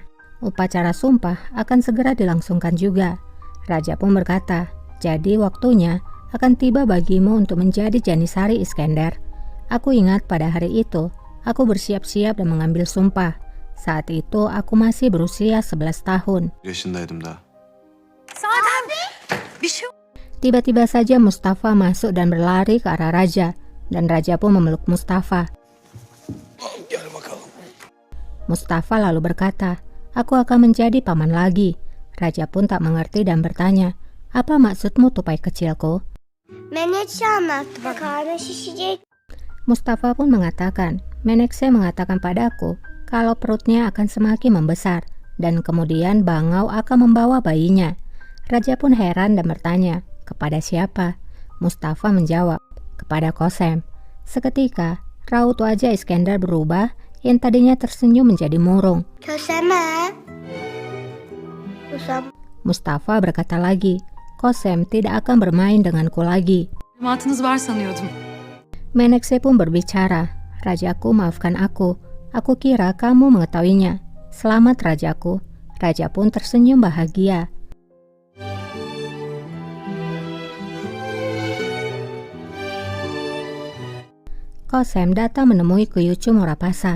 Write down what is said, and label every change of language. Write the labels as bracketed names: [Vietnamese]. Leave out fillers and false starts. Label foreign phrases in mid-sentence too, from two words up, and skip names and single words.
[Indonesian] Upacara sumpah akan segera dilangsungkan juga. Raja pun berkata, "Jadi waktunya akan tiba bagimu untuk menjadi Janisari Iskandar." Aku ingat pada hari itu, aku bersiap-siap dan mengambil sumpah. Saat itu aku masih berusia 11 tahun. [Turkish] yaşındaydım daha. [Indonesian] Tiba-tiba saja Mustafa masuk dan berlari ke arah raja, dan raja pun memeluk Mustafa. Mustafa lalu berkata, "Aku akan menjadi paman lagi." Raja pun tak mengerti dan bertanya, "Apa maksudmu tupai kecilku?" [Turkish] Menekşe anlattı bak, karnı şişecek. [Indonesian] Mustafa pun mengatakan, Menekse mengatakan padaku kalau perutnya akan semakin membesar dan kemudian bangau akan membawa bayinya. Raja pun heran dan bertanya, "Kepada siapa?" Mustafa menjawab, "Kepada Kosem." Seketika, raut wajah Iskandar berubah, yang tadinya tersenyum menjadi murung. [Turkish] Köseme. Kusam. [Indonesian] Mustafa berkata lagi, "Kosem tidak akan bermain denganku lagi." [Turkish] Malumatınız var sanıyordum. [Indonesian] Menekse pun berbicara, "Rajaku, maafkan aku. Aku kira kamu mengetahuinya. Selamat, Rajaku." Raja pun tersenyum bahagia. Kosem datang menemui Kuyucu Murapasa.